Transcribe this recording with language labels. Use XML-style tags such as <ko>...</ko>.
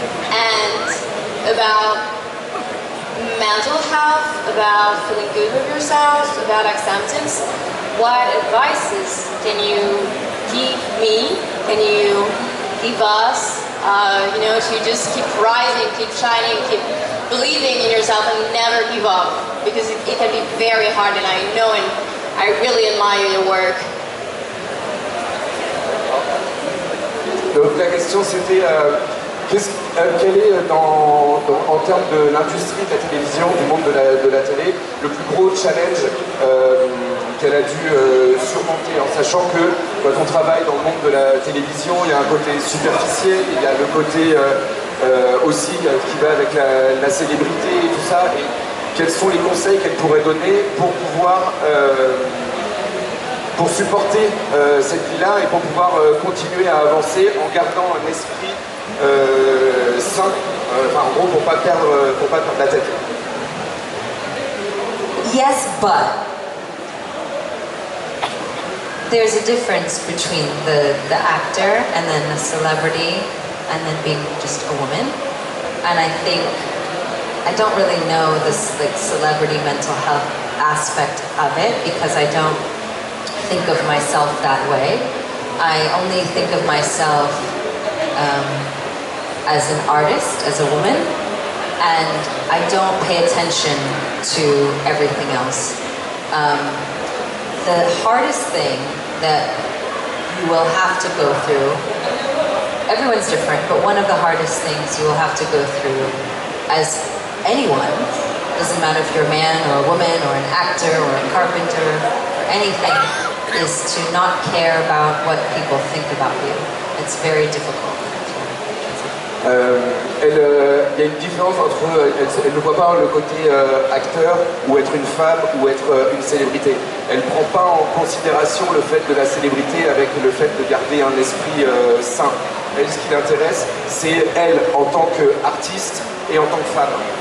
<en>And about mental health, about feeling good with yourself, about acceptance, what advices can you give me, can you give us, you know, to just keep rising, keep shining, keep believing in yourself and never give up, because it can be very hard, and I know, and I really admire your work.</en> <fr>Donc la question c'était quel est en termes de l'industrie de la télévision, du monde de la télé, le plus gros challenge qu'elle a dû surmonter, en sachant que quand on travaille dans le monde de la télévision, il y a un côté superficiel, il y a le côté aussi qui va avec la célébrité et tout ça, et quels sont les conseils qu'elle pourrait donner pour pouvoir pour supporter cette vie-là et pour pouvoir continuer à avancer en gardant un esprit sain, en gros pour pas perdre la tête.</fr> <en>Yes, but there's a difference between the actor and then a celebrity and then being just a woman. And I think I don't really know this like celebrity mental health aspect of it because I don't think of myself that way. I only think of myself as an artist, as a woman, and I don't pay attention to everything else. The hardest thing that you will have to go through, everyone's different, but one of the hardest things you will have to go through as anyone, doesn't matter if you're a man or a woman or an actor or a carpenter or anything, is to not care about what people think about you. It's very difficult.</en> <fr>Il y a une différence entre elle ne voit pas le côté acteur ou être une femme ou être une célébrité. Elle ne prend pas en considération le fait de la célébrité avec le fait de garder un esprit sain. Elle, ce qui l'intéresse, c'est elle en tant qu'artiste et en tant que femme.</fr>